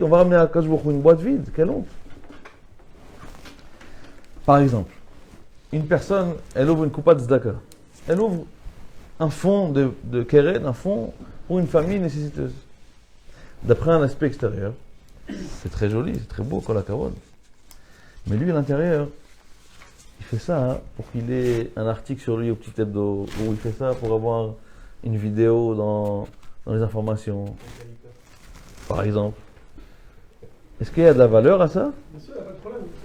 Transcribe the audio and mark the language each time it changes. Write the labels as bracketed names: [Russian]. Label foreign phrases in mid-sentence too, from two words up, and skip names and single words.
[French] On va ramener à [Hebrew] קדוש ברוך הוא [French] une boîte vide. Quelle honte. Par exemple, une personne, elle ouvre une coupa de tzedaka. Elle ouvre un fonds de keren, un fonds pour une famille nécessiteuse. D'après un aspect extérieur, c'est très joli, c'est très beau, [Hebrew] כל הכבוד. [French] Mais lui, à l'intérieur, il fait ça pour qu'il ait un article sur lui au petit hebdo, ou il fait ça pour avoir une vidéo dans les informations. Par exemple. Est-ce qu'il y a de la valeur à ça? Bien sûr, il n'y a pas de problème.